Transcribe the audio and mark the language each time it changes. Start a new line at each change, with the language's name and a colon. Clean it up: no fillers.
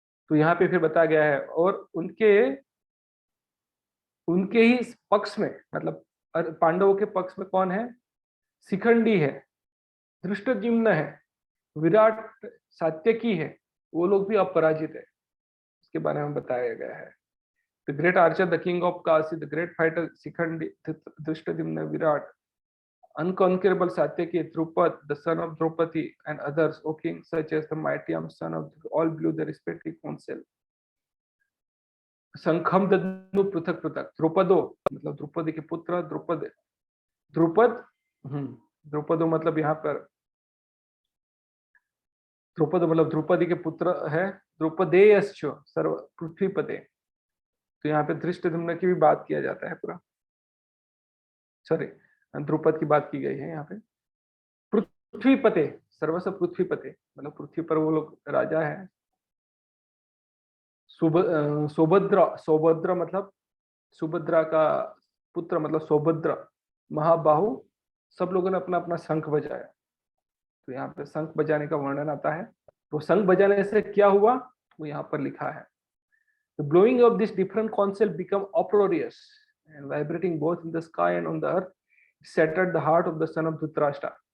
Hindi: तो यहाँ पे फिर बताया गया है, और उनके उनके ही पक्ष में, मतलब पांडवों के पक्ष में कौन है? शिखंडी है, धृष्टद्युम्न है, विराट सात्यकी है, वो लोग भी अपराजित है, उसके बारे में बताया गया है।
English: The great archer, the king of Kashi, the great fighter Shikhandi, Dhrishtadyumna, Virat, unconquerable Satyaki, Drupad, the son of Draupadi, and others, O king, such as the mighty son of all blew their respective counsel.
Sanskrit: संखम दद्नु पृथक पृथक,
Hindi: द्रुपदो मतलब द्रुपदी के पुत्र, द्रुपद, द्रुपद, द्रुपदो मतलब यहाँ पर द्रुपद मतलब द्रुपदी के पुत्र है,
Sanskrit: द्रुपदेयश्च सर्व पृथ्वीपते।
Hindi: तो यहाँ पे धृष्टद्युम्न की भी बात किया जाता है पूरा, सॉरी द्रुपद की बात की गई है यहाँ पे। पृथ्वीपते, सर्वस्व पृथ्वीपते मतलब पृथ्वी पर वो लोग राजा है। सौभद्र, सौभद्र मतलब सुभद्रा का पुत्र मतलब सौभद्र, महाबाहु, सब लोगों ने अपना अपना शंख बजाया। तो यहाँ पे शंख बजाने का वर्णन आता है। तो शंख बजाने से क्या हुआ वो यहाँ पर लिखा है।
English: The blowing of this different counsel become uproarious and vibrating both in the sky and on the earth, shattered the heart of the son of Dhritarashtra.